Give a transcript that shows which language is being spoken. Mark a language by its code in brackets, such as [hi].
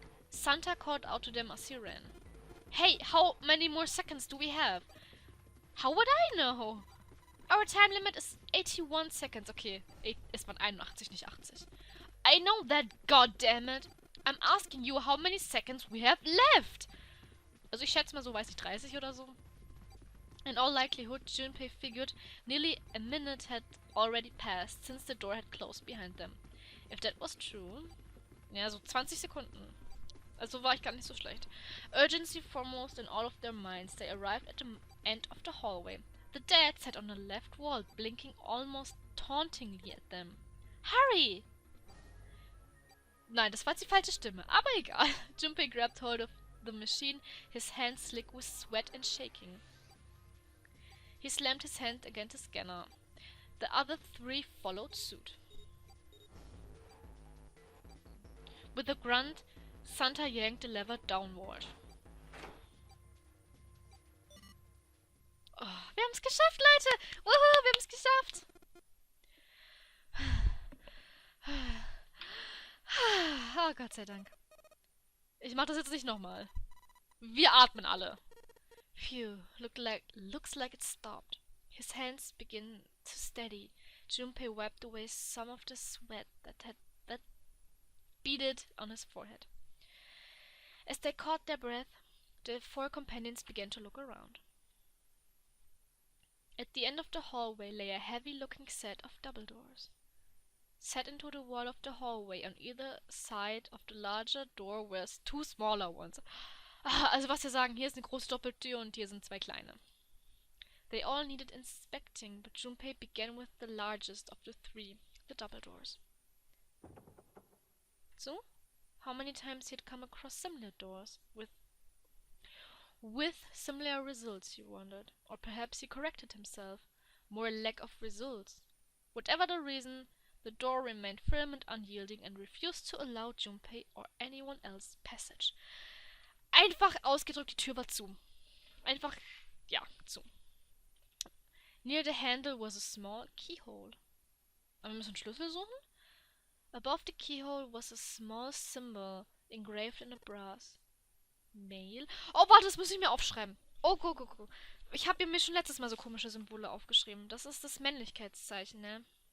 [en] Santa called out to them as he ran. Hey, how many more seconds do we have? How would I know? Our time limit is 81 seconds. [de] Okay, es waren 81, nicht 80. [en] I know that, goddammit. I'm asking you how many seconds we have left. [de] Also ich schätze mal so, weiß ich, 30 oder so. [en] In all likelihood, Junpei figured nearly a minute had already passed since the door had closed behind them. If that was true... [de] Ja, so 20 Sekunden. Also war ich gar nicht so schlecht. [en] Urgency foremost in all of their minds, they arrived at the end of the hallway. The dad sat on the left wall, blinking almost tauntingly at them. Hurry! [de] Nein, das war die falsche Stimme, aber egal. [en] Junpei grabbed hold of the machine, his hands slick with sweat and shaking. He slammed his hand against the scanner. The other three followed suit. With a grunt, Santa yanked the lever downward. [de] Oh, wir haben es geschafft, Leute! Woohoo, wir haben es geschafft! Oh, Gott sei Dank. Ich mach das jetzt nicht nochmal. Wir atmen alle. [en] Phew, looks like it stopped. His hands began to steady. Junpei wiped away some of the sweat that beaded on his forehead. As they caught their breath, the four companions began to look around. At the end of the hallway lay a heavy-looking set of double doors. Set into the wall of the hallway on either side of the larger door were two smaller ones. [de] Also was wir sagen, hier ist eine große Doppeltür und hier sind zwei kleine. [en] They all needed inspecting, but Junpei began with the largest of the three, the double doors. So, how many times he had come across similar doors with similar results, he wondered. Or perhaps he corrected himself. More lack of results. Whatever the reason, the door remained firm and unyielding and refused to allow Junpei or anyone else passage. [de] Einfach ausgedrückt, die Tür war zu. Einfach, ja, zu. [en] Near the handle was a small keyhole. [de] Aber wir müssen einen Schlüssel suchen? [en] Above the keyhole was a small symbol engraved in the brass. Mail? [de] Oh, warte, das muss ich mir aufschreiben. Oh, guck. Ich habe mir schon letztes Mal so komische Symbole aufgeschrieben. Das ist das Männlichkeitszeichen, ne?